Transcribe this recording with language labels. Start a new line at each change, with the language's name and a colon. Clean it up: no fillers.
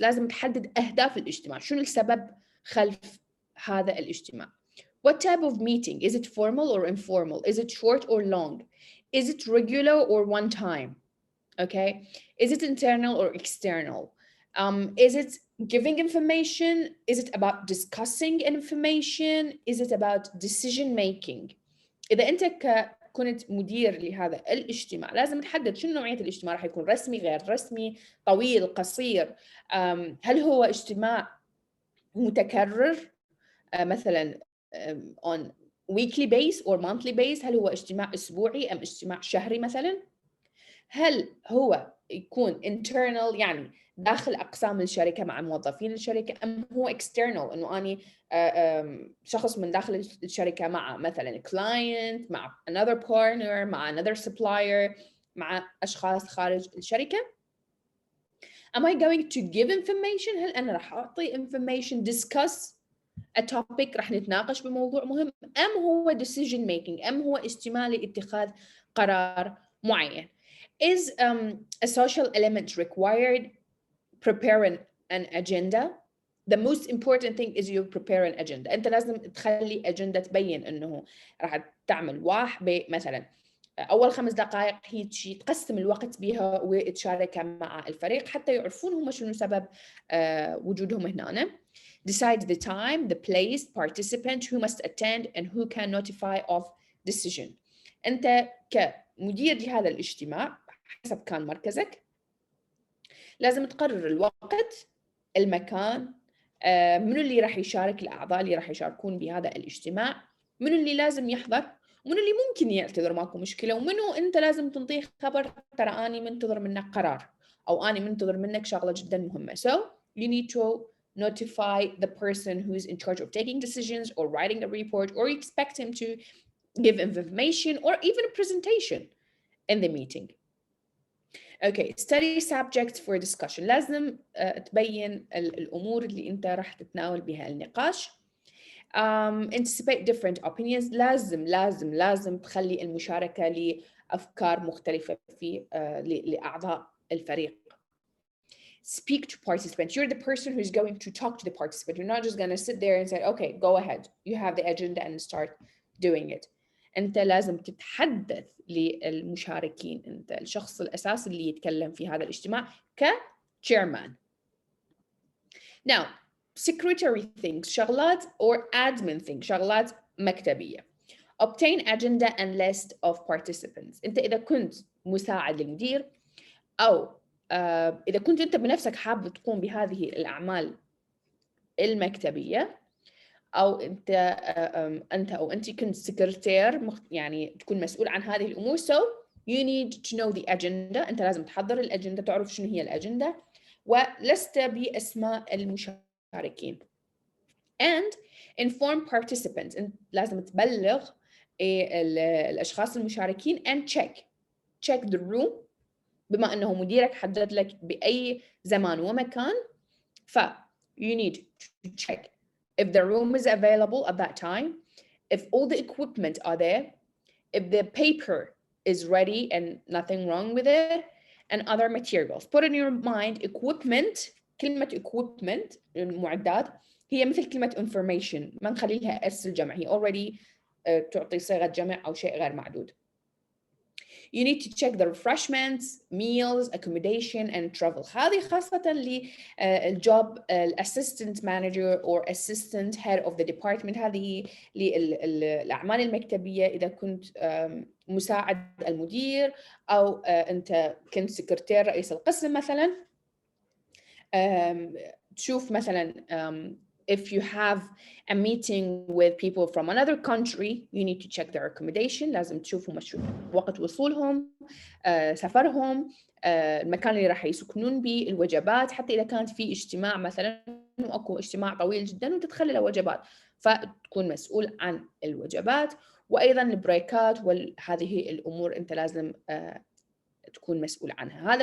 Arabic: لازم تحدد أهداف الاجتماع. شنو السبب خلف هذا الاجتماع؟
English: What type of meeting? Is it formal or informal? Is it short or long? Is it regular or one time? Okay. Is it internal or external? Is it giving information? Is it about discussing information? Is it about decision making?
Arabic: إذا أنت كنت مدير لهذا الاجتماع لازم تحدد شنو نوعية الاجتماع. راح يكون رسمي، غير رسمي، طويل، قصير. هل هو اجتماع متكرر مثلا
English: on weekly base or monthly base؟
Arabic: هل هو اجتماع أسبوعي أم اجتماع شهري مثلا؟ هل هو يكون internal يعني داخل أقسام الشركة مع موظفين الشركة أم هو external إنه أني شخص من داخل الشركة مع مثلا client، مع another partner، مع another supplier، مع أشخاص خارج الشركة؟
English: Am I going to give information؟
Arabic: هل أنا راح أعطي information
English: discuss a topic
Arabic: راح نتناقش بموضوع مهم أم هو decision making أم هو اجتماع لاتخاذ قرار معين؟
English: Is a social element required? Prepare an agenda. The most important thing is you prepare an agenda.
Arabic: أنت لازم تخلي agenda تبين إنه راح تعمل مثلا أول 5 دقائق هيك تقسم الوقت بها وتشارك مع الفريق حتى يعرفون هم شنو سبب وجودهم هنا.
English: Decide the time, the place, participant, who must attend and who can notify of decision.
Arabic: أنت كمدير لهذا الاجتماع حسب كان مركزك لازم تقرر الوقت، المكان، منو اللي راح يشارك، الأعضاء اللي راح يشاركون بهذا الاجتماع، منو اللي لازم يحضر، ومنو اللي ممكن يعتذر ماكو مشكلة، ومنو أنت لازم تنطيه خبر ترى أنا منتظر منك قرار أو أنا منتظر منك شغلة جدا مهمة.
English: So you need to notify the person who is in charge of taking decisions or writing a report, or you expect him to give information or even a presentation in the meeting. Okay, study subjects for discussion.
Arabic: لازم تبين الأمور اللي أنت راح تتناول بها النقاش.
English: Anticipate different opinions.
Arabic: لازم تخلي المشاركة لأفكار مختلفة في لأعضاء الفريق.
English: Speak to participants. You're the person who's going to talk to the participant. You're not just going to sit there and say, okay, go ahead. You have the agenda and start doing it.
Arabic: أنت لازم تتحدث للمشاركين. أنت الشخص الأساسي اللي يتكلم في هذا الاجتماع ك-chairman.
English: Now, secretary things, شغلات or admin things,
Arabic: شغلات مكتبية.
English: Obtain agenda and list of participants.
Arabic: أنت إذا كنت مساعد للمدير أو إذا كنت أنت بنفسك حابب تقوم بهذه الأعمال المكتبية، أو أنت أو أنت كنت سكرتير يعني تكون مسؤول عن هذه الأمور.
English: So you need to know the agenda.
Arabic: أنت لازم تحضر الأجندة، تعرف شنو هي الأجندة، ولست بأسماء المشاركين.
English: And inform participants.
Arabic: أنت لازم تبلغ الأشخاص المشاركين
English: and check the room.
Arabic: بما أنه مديرك حدد لك بأي زمان ومكان، ف
English: you need to check if the room is available at that time, if all the equipment are there, if the paper is ready and nothing wrong with it, and other materials. Put in your mind equipment.
Arabic: كلمة equipment المعدات هي مثل كلمة information، ما نخلي لها اس الجمع، هي already تعطي صيغة جمع أو شيء غير معدود.
English: You need to check the refreshments, meals, accommodation and travel.
Arabic: هذه خاصة للجوب
English: assistant manager or assistant head of the department.
Arabic: هذه للأعمال المكتبية. إذا كنت مساعد المدير أو أنت كنت سكرتير رئيس القسم مثلا، تشوف مثلا
English: if you have a meeting with people from another country, you need to check their accommodation.
Arabic: لازم تشوفوا وقت وصولهم، سفرهم، المكان اللي راح يسكنون به، الوجبات، حتى إذا كانت في اجتماع مثلا وأكو اجتماع طويل جدا وتدخل له وجبات، فتكون مسؤول عن الوجبات، وأيضا البريكات وهذه الأمور أنت لازم تكون مسؤول عنها.